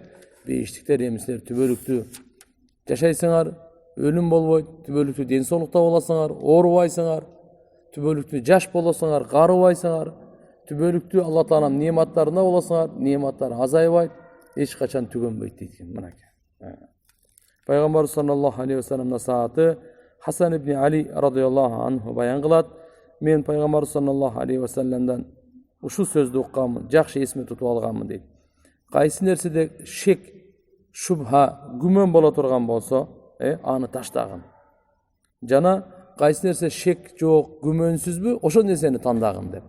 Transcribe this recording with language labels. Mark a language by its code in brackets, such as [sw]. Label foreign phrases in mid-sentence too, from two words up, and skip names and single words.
[ky] Бейиштиктер, эми силер түбөлүктүү жашайсыңар, өлүм болбойт, түбөлүктүү ден соолукта болосуңар, оорубайсыңар, түбөлүктүү жаш болосуңар, карыбайсыңар, түбөлүктүү Алла Таалам нематтарында болосуңар, нематтар азайбайт, эч качан түгөнбөйт дейт экен. Мынакей. Пайгамбар [ar] صلى الله عليه وسلم [ky] насааты Хасан ибн Али [ar] رضي الله عنه [ky] баян кылат: мен пайгамбар [ar] صلى الله عليه وسلم [ky] ушул сөздү укканмын, жакшы эсиме тутуп алганмын дейт. Кайсы нерседе шек, шубха, күмөн боло турган болсо, аны таштагын. Жана кайсы нерсе шек жок, күмөнсүзбү, ошол нерсени тандагын деп.